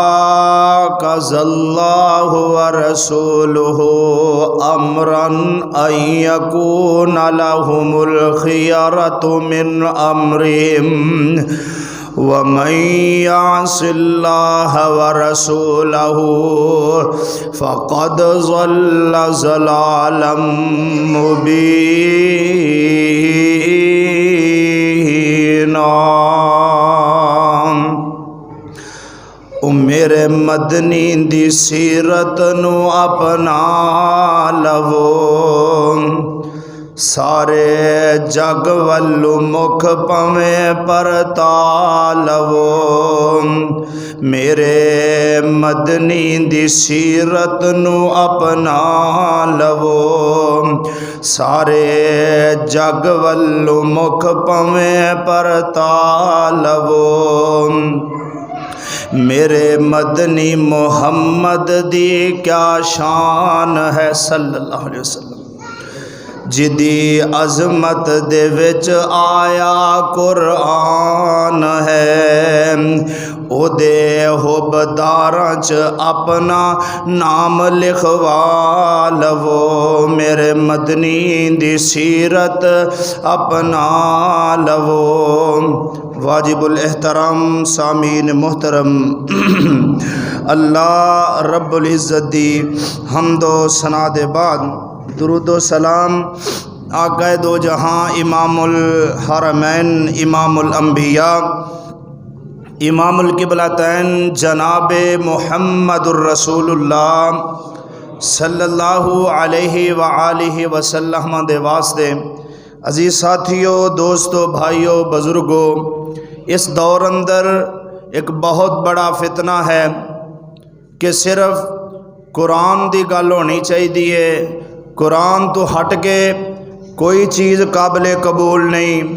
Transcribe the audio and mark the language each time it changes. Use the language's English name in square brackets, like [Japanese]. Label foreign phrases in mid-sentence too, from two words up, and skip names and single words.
[Arabic] قضى الله ورسوله أمرا أن يكون لهم الخيرة من أمرهم ومن يعص الله ورسوله فقد ضل ضلالا مبينا. [Punjabi] میرے مدنی دی سیرت نوں اپنا لوو، سارے جگ ولوں مکھ پاویں پرتا لوو. میرے مدنی دی سیرت نوں اپنا لوو، سارے جگ ولوں مکھ پاویں پرتا لوو. میرے مدنی محمد دی کیا شان اے [Arabic] صلى الله عليه وسلم, [Punjabi] جہدی عظمت دے وچ آیا قرآن اے. اودے حبداراں چ اپنا نام لکھوا لوو. میرے مدنی دی سیرت اپنا لوو. [Urdu] واجب الاحترام سامعین محترم, [Punjabi] اللہ رب العزت دی حمد و ثنا دے بعد درود و سلام آقائے دو جہاں امام الحرمین امام الانبیاء امام القبلتین جناب محمد رسول اللہ [Arabic] صلى الله عليه وآله وسلم [Punjabi] دے واسطے. [Urdu] عزیز ساتھیوں، دوستوں، بھائیوں، بزرگوں، اس دور اندر ایک بہت بڑا فتنہ ہے کہ صرف قرآن کی گل ہونی چاہیے. قرآن تو ہٹ کے کوئی چیز قابل قبول نہیں.